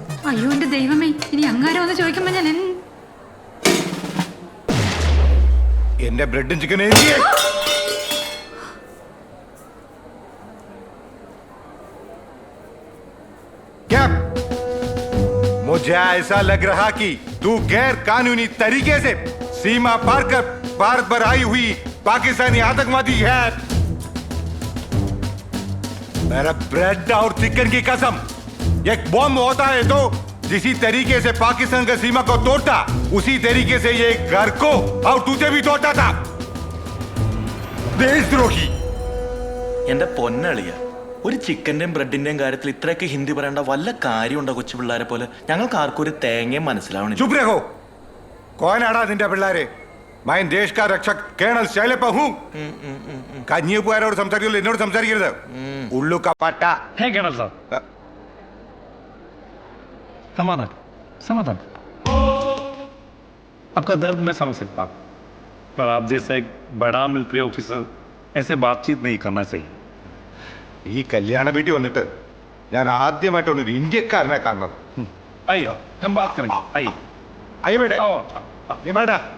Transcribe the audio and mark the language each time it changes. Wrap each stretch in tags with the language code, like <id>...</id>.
<ml>അയ്യോ എന്റെ ദൈവമേ, ഇനി അങ്ങാരം ഒന്ന് ചോദിക്കുമ്പോ ഞാൻ എന്റെ ബ്രെഡും ചിക്കനും</ml> <hi>क्या? मुझे ऐसा लग रहा कि तू गैर कानूनी तरीके से सीमा पार कर भारत पर आई हुई पाकिस्तानी आतंकवादी है। मेरा ब्रेड और चिकन की कसम, एक बॉम्ब होता है तो जिसी तरीके से पाकिस्तान का सीमा को तोड़ता, उसी तरीके से ये घर को और तुझे भी तोड़ता था। देशद्रोही।</hi> <ml>എന്റെ പൊന്നളിയ, ഒരു ചിക്കന്റെയും ബ്രെഡിന്റെയും കാര്യത്തിൽ ഇത്രയൊക്കെ ഹിന്ദി പറയേണ്ട വല്ല കാര്യമുണ്ടോ? കൊച്ചു പിള്ളേരെ പോലെ ഞങ്ങൾക്ക് ആർക്കും ഒരു തേങ്ങയും മനസ്സിലാവണം.</ml> <hi>चुप रहो। कौन आड़ा</hi> <ml>നിന്റെ പിള്ളേരെ?</ml> <hi>मैं देश का रक्षक കേണൽ ശൈലപ്പ हूं।</hi> <ml>കഞ്ഞിപ്പുകാരോട് സംസാരിക്കുമ്പോൾ എന്നോട് സംസാരിക്കരുത്. ഉള്ളു കപ്പട്ട.</ml> <hi>है केणल साहब, समाधान समाधान। आपका दर्द मैं समझ सकता हूँ, पर आप जैसा एक बड़ा मिलिट्री ऑफिसर ऐसे बातचीत नहीं करना चाहिए।</hi> <ml>ഈ കല്യാണ വീട്ടിൽ വന്നിട്ട് ഞാൻ ആദ്യമായിട്ടാണ് ഒരു ഇന്ത്യക്കാരനെ കാണുന്നത്.</ml> <hi>आइए हम बात करेंगे, आइए</hi> <ml>അയ്യ വേണ്ട.</ml> <hi>आओ।</hi> <ml>നീ വേണ്ട.</ml>